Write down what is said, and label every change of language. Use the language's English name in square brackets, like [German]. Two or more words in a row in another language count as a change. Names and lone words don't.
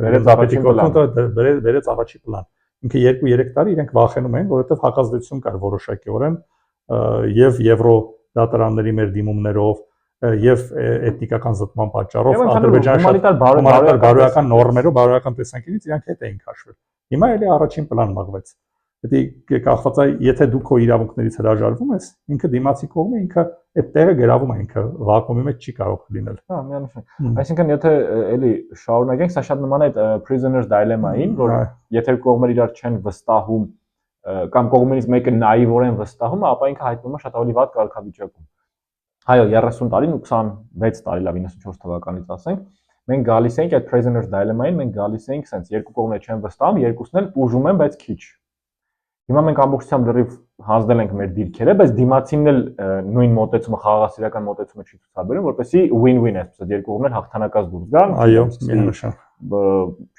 [Armenian] վերեց առաջի պլան ինքը 2-3 տարի իրենք վախենում էին որովհետև հակազդեցություն կար որոշակիորեն եւ եվրո դատարանների մեր դիմումներով եւ էթնիկական զտման պատճառով Ադրբեջանի բարոյական նորմերով բարոյական տեսանկյունից իրանք հետ էին քաշվել Հիմա էլի առաջին պլան մաղվեց։ Դա կախված է, եթե դու քո իրավունքներից հրաժարվում ես, ինքը դիմացի կողմը ինքը այդ տեղը գրավում է, ինքը վակուումի մեջ չի կարող լինել։ Հա, միանշանակ։ Այսինքն եթե էլի շարունակենք, սա շատ նման է [English] prisoner's dilemma- [Armenian] ին, որ եթե կողմերը իրար չեն վստահում կամ կողմերից մեկը նաիվորեն վստահում է, ապա ինքը հայտնվում է շատ ավելի վատ կարգավիճակում։ Այո, 30 տարին ու 26 տարի, լավ 94 թվականից ասենք Մենք գալիս ենք այդ [English] prisoner's dilemma- [Armenian] ին, մենք գալիս ենք sense երկու կողմերը չեն վստահում, երկուսն էլ ուժում են, բայց քիչ։ Հիմա մենք ամբողջությամբ լրիվ հանձնել ենք մեր դիրքերը, բայց դիմացինն էլ նույն մոտեցումը, խաղաղասիրական մոտեցումը չի ցուցաբերում, որպեսզի win-win այսպես երկու կողմերն հաղթանակած դուրս գան։ Այո, միանշանակ։